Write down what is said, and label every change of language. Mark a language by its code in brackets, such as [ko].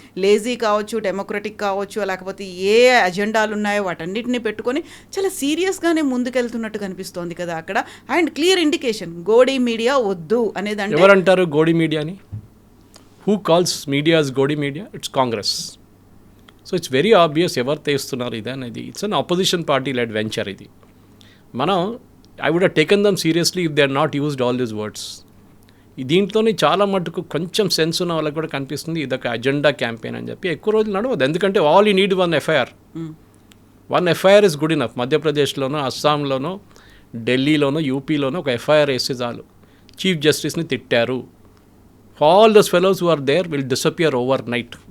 [te] Lazy కావచ్చు, democratic కావచ్చు, లేకపోతే ఏ అజెండాలు ఉన్నాయో వాటన్నిటిని పెట్టుకొని చాలా సీరియస్గానే ముందుకెళ్తున్నట్టు కనిపిస్తోంది కదా అక్కడ. [en] and clear indication, [te] Godi media వద్దు అనేది. ఎవరంటారు గోడీ మీడియాని? [en] Who calls media's Godi media? It's Congress. So it's very obvious [te] ఎవరు తెస్తున్నారు ఇది అనేది. [en] It's an opposition party led venture ఇది. [te] మనం [en] I would have taken them seriously if they had not used all these words. [te] దీంట్లోనే చాలా మటుకు కొంచెం సెన్స్ ఉన్న వాళ్ళకి కూడా కనిపిస్తుంది ఇదొక అజెండా క్యాంపెయిన్ అని చెప్పి. ఎక్కువ రోజులు నడవదు. ఎందుకంటే [en] All you need one FIR. One FIR is good enough. [te] మధ్యప్రదేశ్లోనో, అస్సాంలోనో, ఢిల్లీలోనో, యూపీలోనో ఒక ఎఫ్ఐఆర్ వేస్తే చాలు. చీఫ్ జస్టిస్ని తిట్టారు, [en] All those fellows who are there will disappear overnight.